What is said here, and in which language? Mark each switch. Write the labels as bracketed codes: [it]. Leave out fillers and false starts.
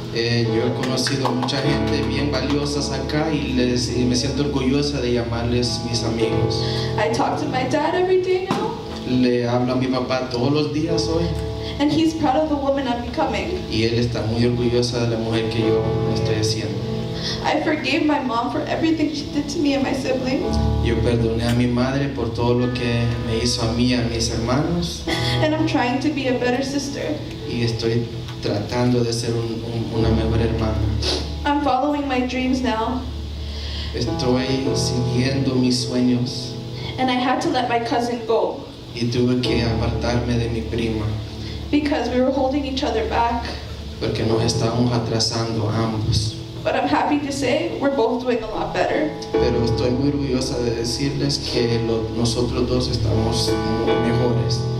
[es] Yo he conocido mucha gente bien valiosas acá y me siento orgullosa de llamarles mis amigos. [en] I talk to my dad every day now, [es] Le hablo a mi papá todos los días hoy [en] and he's proud of the woman I'm becoming. [es] y él está muy orgullosa de la mujer que yo estoy haciendo. [en] I forgave my mom for everything she did to me and my siblings, [es] Yo perdoné a mi madre por todo lo que me hizo a mí y a mis hermanos [en] and I'm trying to be a better sister. [es] y estoy tratando de ser una mejor hermana. [en] I'm following my dreams now, [es] Estoy siguiendo mis sueños [en] and I had to let my cousin go [es] y tuve que apartarme de mi prima [en] because we were holding each other back. [es] porque nos estábamos atrasando ambos. [en] But I'm happy to say we're both doing a lot better. [es] Pero estoy muy orgullosa de decirles que nosotros dos estamos muy mejores